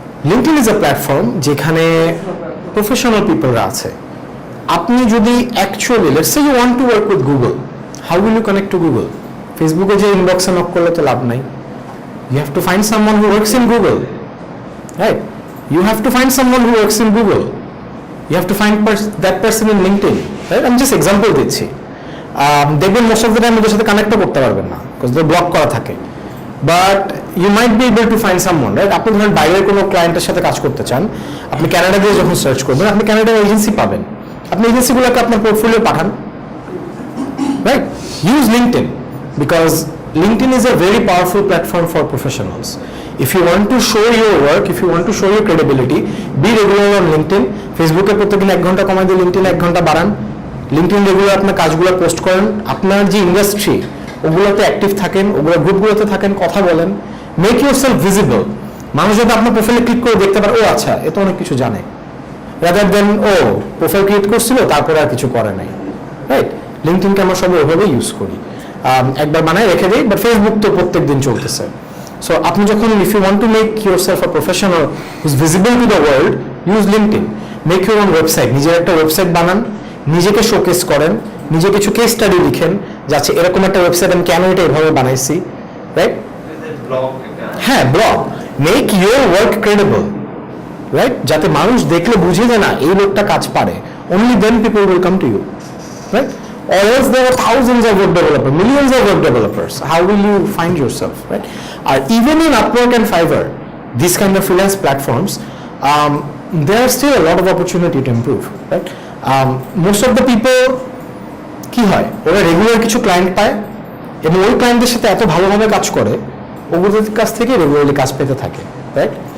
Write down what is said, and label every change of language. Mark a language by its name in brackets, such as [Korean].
[English] LinkedIn is a platform [Bangla] যেখানে professional পিপলরা আছে। আপনি যদি actually [English] Let's say you want to work with Google, how will you connect to Google? [Bangla] ফেসবুকে যে ইনবক্সে নক করলে তো লাভ নাই। [English] You have to find someone who works in Google, right? You have to find someone who works in Google. You have to find that person in LinkedIn, right? I'm just example দিচ্ছি। [Bangla] দেখবেন most of the time ওদের সাথে কানেক্টও করতে পারবেন না, [English] because they [Bangla] block করা থাকে। [English] But you might be able to find someone, right? [Bangla] আপনি ধরেন বাইরের কোনো ক্লায়েন্টের সাথে কাজ করতে চান, আপনি কানাডা দিয়ে যখন সার্চ করবেন, আপনি কানাডার এজেন্সি পাবেন। আপনি এজেন্সিগুলোকে আপনার portfolio Pathaan, right? [English] Use LinkedIn, because LinkedIn is a very powerful platform for professionals. If you want to show your work, if you want to show your credibility, be regular on LinkedIn. [Bangla] ফেসবুকে প্রত্যেকদিন 1 ঘন্টা কমাই দিয়ে LinkedIn 1 ঘন্টা বাড়ান। LinkedIn regular আপনার কাজগুলো post করেন, আপনার যে ইন্ডাস্ট্রি ওগুলোতে অ্যাক্টিভ থাকেন, ওগুলো গ্রুপগুলোতে থাকেন, কথা বলেন, [English] Make yourself visible. [Bangla] মানুষ যদি আপনার প্রোফাইলে ক্লিক করে দেখতে পারে, ও আচ্ছা এ তো অনেক কিছু জানে, রাদার দেন ও প্রোফাইল ক্রিয়েট করছিল তারপরে আর কিছু করে নাই, রাইট? লিঙ্কডইনকে আমরা সবাই ওভাবে ইউজ করি, একবার বানায় রেখে দিই, বাট ফেসবুক তো প্রত্যেক দিন চলতেছে। সো আপনি যখন [English] If you want to make yourself a professional who's visible to the world, use LinkedIn. Make your own website, [Bangla] নিজের একটা ওয়েবসাইট বানান, নিজেকে শোকেস করেন, নিজে কিছু কেস স্টাডি লিখেন, যাচ্ছে এরকম একটা ওয়েবসাইট আমি কেন এটা এভাবে বানাইছি, রাইট? হ্যাঁ, blog. [English] Make your work credible, right? [Bangla] যাতে মানুষ দেখলে বুঝে যে না এই লোকটা কাজ পারে, [English] only then people will come to you, right? Or else there are thousands of web developers, millions of web developers. How will you find yourself, right? Even in Upwork and Fiverr, these kind of freelance platforms, there are still a lot of opportunity to improve, right? Most of the people [Bangla] কি হয়, ওরা regular কিছু client পায় এবং ওই ক্লায়েন্টদের সাথে এত ভালোভাবে কাজ করে ওদের কাছ থেকে রেগুলারলি কাজ পেতে থাকে, রাইট?